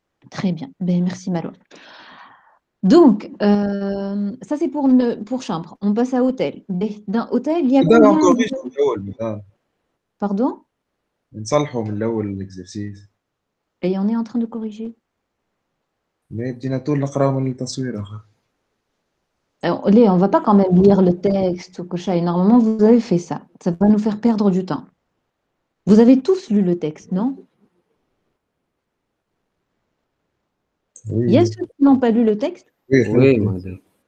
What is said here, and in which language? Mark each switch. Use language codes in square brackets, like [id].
[fr] Très bien. Ben, merci, Malo. Donc, ça c'est pour chambre. On passe à hôtel. Dans hôtel, il y a combien de... Pardon? [ar] نصلحوا من الاول الاكزرسيس [fr] Et on est en train de corriger. [ar] ما بدينا طول نقراو من التصوير اخر [fr] Alors, on ne va pas quand même lire le texte ou quoi. Normalement, vous avez fait ça. Ça va nous faire perdre du temps. Vous avez tous lu le texte, non? Il y a ceux qui n'ont pas lu le texte? Oui, madame.